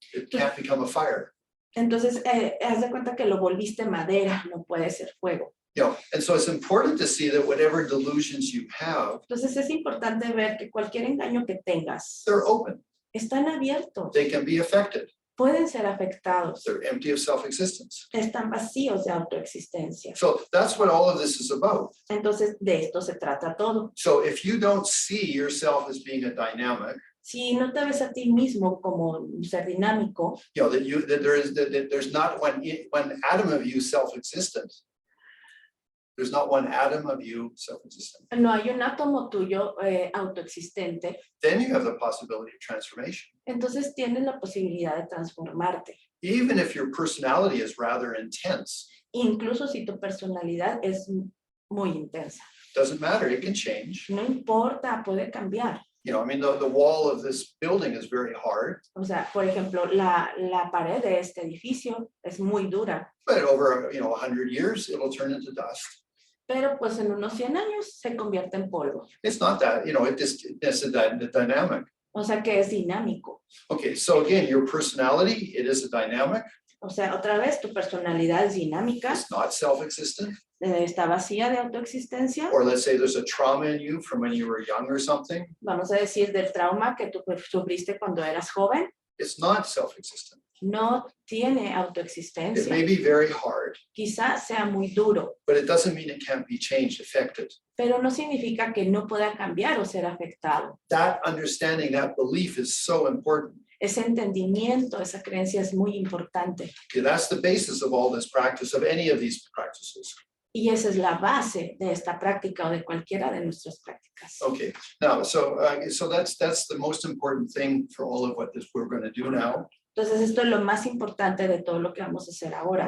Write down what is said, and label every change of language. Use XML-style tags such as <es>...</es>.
<en>It can't become a fire.</en> <es>Entonces, haz de cuenta que lo volviste madera, no puede ser fuego.</es> <en>And so it's important to see that whatever delusions you have,</en> <es>Entonces, es importante ver que cualquier engaño que tengas,</es> <en>they're open.</en> <es>están abiertos,</es> <en>They can be affected.</en> <es>pueden ser afectados,</es> <en>They're empty of self-existence.</en> <es>están vacíos de autoexistencia.</es> <en>So that's what all of this is about.</en> <es>Entonces, de esto se trata todo.</es> <en>So if you don't see yourself as being a dynamic,</en> <es>Si no te ves a ti mismo como un ser dinámico,</es> <en>that there's not one atom of you self-existent. There's not one atom of you self-existent.</en> <es>no hay un átomo tuyo autoexistente,</es> <en>Then you have the possibility of transformation.</en> <es>entonces tienes la posibilidad de transformarte.</es> <en>Even if your personality is rather intense,</en> <es>Incluso si tu personalidad es muy intensa.</es> <en>doesn't matter, it can change.</en> <es>No importa, puede cambiar.</es> <en>I mean, the wall of this building is very hard,</en> <es>O sea, por ejemplo, la pared de este edificio es muy dura,</es> <en>but over 100 years, it'll turn into dust.</en> <es>pero pues en unos 100 años se convierte en polvo.</es> <en>It's not that, it's a dynamic.</en> <es>O sea que es dinámico.</es> <en>Okay, so again, your personality, it is a dynamic.</en> <es>O sea, otra vez, tu personalidad es dinámica,</es> <en>It's not self-existent.</en> <es>está vacía de autoexistencia.</es> <en>Or let's say there's a trauma in you from when you were young or something.</en> <es>Vamos a decir del trauma que tú sufriste cuando eras joven.</es> <en>It's not self-existent.</en> <es>No tiene</es> <en>It</en> <es>autoexistencia.</es> <en>may be very hard,</en> <es>Quizás sea muy duro,</es> <en>but it doesn't mean it can't be changed, affected.</en> <es>pero no significa que no pueda cambiar o ser afectado.</es> <en>That understanding, that belief is so important.</en> <es>Ese entendimiento, esa creencia es muy importante.</es> <en>Okay, that's the basis of all this practice, of any of these practices.</en> <es>Y esa es la base de esta práctica o de cualquiera de nuestras prácticas.</es> <en>Okay, now, so that's the most important thing for all of what we're going to do now.</en> <es>Entonces, esto es lo más importante de todo lo que vamos a hacer ahora.</es>